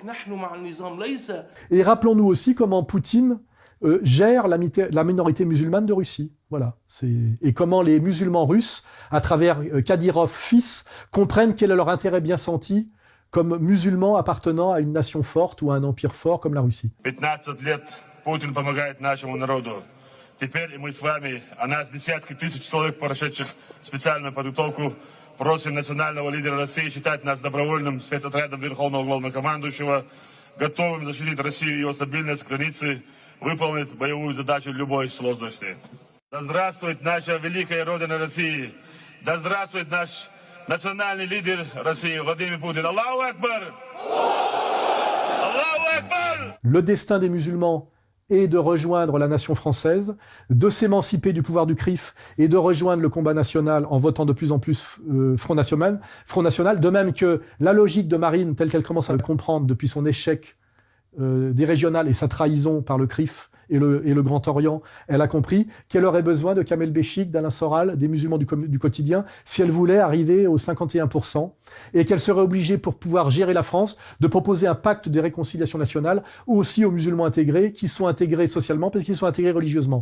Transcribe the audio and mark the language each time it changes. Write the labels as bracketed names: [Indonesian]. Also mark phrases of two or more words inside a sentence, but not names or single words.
[French] Et rappelons-nous aussi comment Poutine gère la minorité musulmane de Russie. Voilà. Et comment les musulmans russes, à travers Kadyrov fils, comprennent quel est leur intérêt bien senti comme musulmans appartenant à une nation forte ou à un empire fort comme la Russie. [Russian] 15 лет Путин помогает нашему народу. Теперь мы с вами, а нас десятки тысяч человек, прошедших специальную подготовку, просим национального лидера России считать нас добровольным спецотрядом Верховного Главнокомандующего, готовым защитить Россию и ее стабильность, границы, выполнить боевую задачу любой сложности. Да здравствует наша великая Родина России! Да здравствует наш национальный лидер России Владимир Путин! [Arabic] الله أكبر! الله أكبر! [French] Le destin des musulmans est de rejoindre la nation française, de s'émanciper du pouvoir du CRIF et de rejoindre le combat national en votant de plus en plus Front National, de même que la logique de Marine, telle qu'elle commence à le comprendre depuis son échec des régionales et sa trahison par le CRIF et le Grand Orient, elle a compris qu'elle aurait besoin de Kamel Béchik, d'Alain Soral, des musulmans du quotidien, si elle voulait arriver aux 51%, et qu'elle serait obligée, pour pouvoir gérer la France, de proposer un pacte de réconciliation nationale, ou aussi aux musulmans intégrés, qui sont intégrés socialement, parce qu'ils sont intégrés religieusement.